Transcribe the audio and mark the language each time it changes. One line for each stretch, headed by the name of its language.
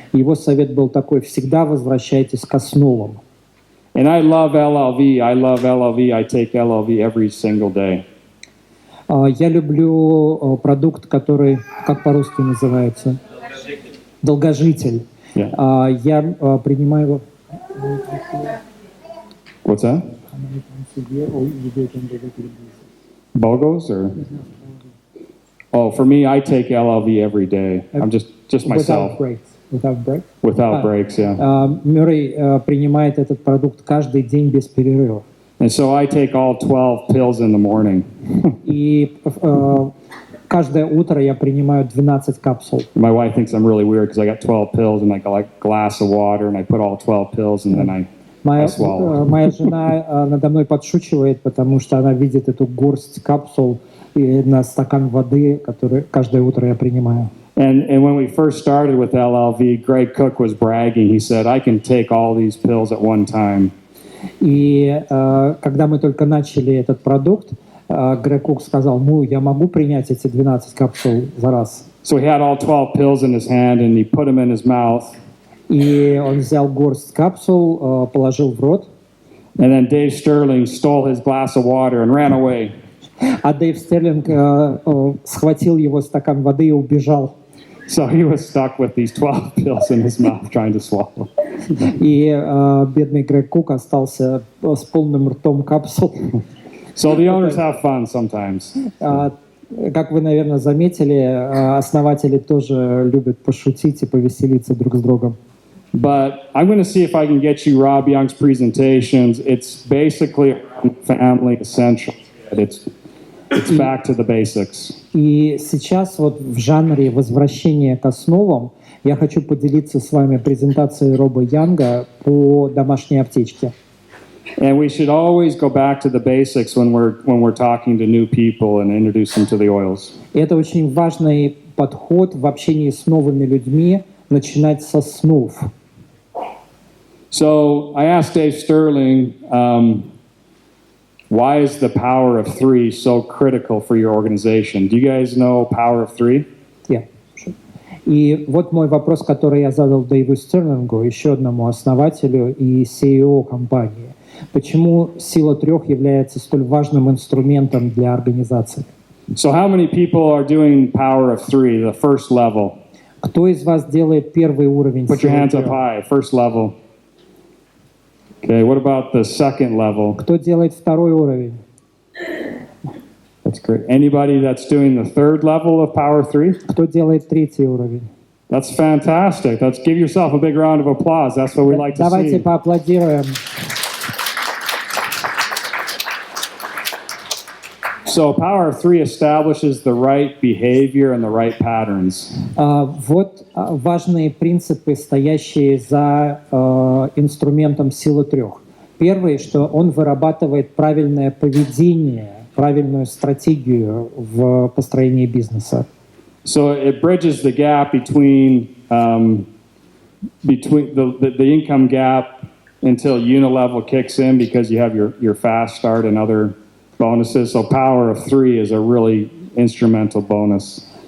Russian: Его совет был такой: всегда возвращайтесь к основам.
English: And I love LLV. I love LLV. I take LLV every single day.
Russian: Я люблю продукт, который, как по-русски называется? Долгожитель.
English: Yeah.
Russian: Я принимаю его.
English: What's that? BOGOs or? Oh, for me, I take LLV every day. I'm just myself. Without breaks? Without breaks, yeah.
Russian: Мюррей принимает этот продукт каждый день без перерывов.
English: And so I take all 12 pills in the morning.
Russian: И каждое утро я принимаю 12 капсул.
English: My wife thinks I'm really weird because I got 12 pills and like a glass of water and I put all 12 pills and then I swallow.
Russian: Моя жена надо мной подшучивает, потому что она видит эту горсть капсул и на стакан воды, который каждое утро я принимаю.
English: And when we first started with LLV, Greg Cook was bragging. He said, I can take all these pills at one time.
Russian: И когда мы только начали этот продукт, Грег Кук сказал, я могу принять эти 12 капсул за раз.
English: So he had all 12 pills in his hand and he put them in his mouth.
Russian: И он взял горсть капсул, положил в рот.
English: And then Dave Sterling stole his glass of water and ran away.
Russian: А Дэйв Стерлинг схватил его стакан воды и убежал.
English: So he was stuck with these 12 pills in his mouth trying to swallow.
Russian: И бедный Грег Кук остался с полным ртом капсул.
English: So the owners have fun sometimes.
Russian: Как вы, наверное, заметили, основатели тоже любят пошутить и повеселиться друг с другом.
English: But I'm going to see if I can get you Rob Young's presentations. It's basically family essential. It's back to the basics.
Russian: И сейчас вот в жанре возвращения к основам я хочу поделиться с вами презентацией Роба Янга по домашней аптечке.
English: And we should always go back to the basics when we're talking to new people and introduce them to the oils.
Russian: Это очень важный подход в общении с новыми людьми, начинать со снов.
English: So I asked Dave Sterling, why is the power of 3 so critical for your organization? Do you guys know power of 3? Yeah, sure.
Russian: И вот мой вопрос, который я задал Дэйву Стерлингу, еще одному основателю и CEO компании. Почему сила 3 является столь важным инструментом для организации?
English: So how many people are doing power of 3, the first level?
Russian: Кто из вас делает первый уровень
English: Put your
Russian: силы
English: hands
Russian: 3?
English: up high, first level. Okay, what about the second level?
Russian: Кто делает второй уровень?
English: That's great. Anybody that's doing the third level of power 3?
Russian: Кто делает третий уровень?
English: That's fantastic. Let's give yourself a big round of applause. That's what we like to
Russian: Давайте
English: see.
Russian: поаплодируем.
English: So power of 3 establishes the right behavior and the right patterns.
Russian: Вот важные принципы, стоящие за инструментом силы 3. Первый, что он вырабатывает правильное поведение, правильную стратегию в построении бизнеса.
English: So it bridges the gap between the income gap until unilevel kicks in because you have your fast start and other bonuses. So power of 3 is a really instrumental bonus.